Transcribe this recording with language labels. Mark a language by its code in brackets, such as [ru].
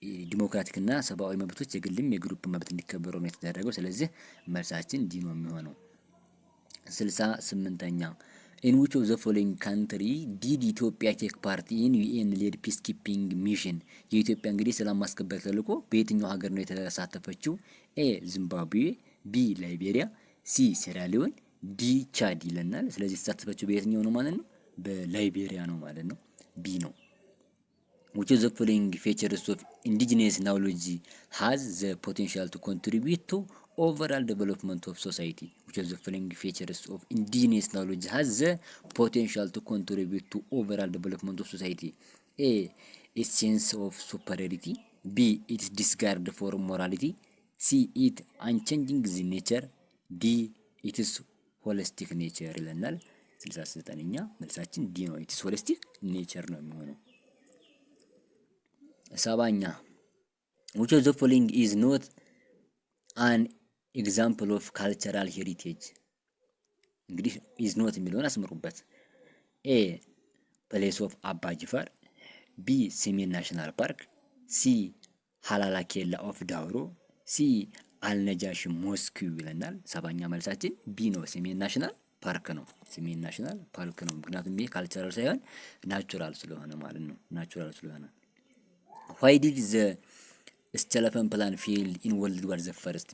[am] ዲሞክራቲክ እና ሰብአዊ መብቶች የግልም የግሩፕ መብት እንዲከበሩ ነው የተደረገው። ስለዚህ መልሳችን ዲ ነው የሚሆነው። 68ኛ [en] in which of the following country did ኢትዮጵያ ቴክ ፓርቲ in UN led peacekeeping mission? [am] የኢትዮጵያ እንግዲህ ሰላም ማስከበር ተልዕኮ በየትኛው ሀገር ነው የተሳተፈችው? ኤ ዚምባብዌ፣ ቢ ላይቤሪያ፣ ሲ ሴራሊዮን፣ ዲ ቻድ ይለናል። ስለዚህ የተሳተፈችው በየትኛው ነው ማለት ነው? በላይቤሪያ ነው ማለት ነው። ቢ ነው። [en] which of the following features of indigenous knowledge has the potential to contribute to overall development of society? which of the following features of indigenous knowledge has the potential to contribute to overall development of society? A its sense of superiority, B its disregard for morality, C it unchanging the nature, D its holistic nature [am] ይለናል። 69ኛ መልሳችን ዲ ነው። [en] ኢትስ ሆሊስቲክ ኔቸር [am] ነው የሚሆነው። 70ኛ [en] which of the following is not an example of cultural heritage? [am] እንግዲህ [en] is not [am] የሚለውን አስምሩበት። ኤ ፕሌስ ኦፍ አባ ጅፋር፣ ቢ ሰሜን ናሽናል ፓርክ፣ ሲ ሀላላ ኬላ ኦፍ ዳውሮ፣ ሲ አልነጃሽ ሞስኪው ይለናል። 70ኛ መልሳችን ቢ ነው። ሰሜን ናሽናል ፓርክ ነው። ሰሜን ናሽናል ፓርክ ነው። ምክንያቱም ይሄ ካልቸራል ሳይሆን ናቹራል ስለሆነ ማለት ነው። ናቹራል ስለሆነ [en] why did the ስቴለፈን ፕላን ፌል ኢን ወርልድ ዋር ዘ ፈርስት?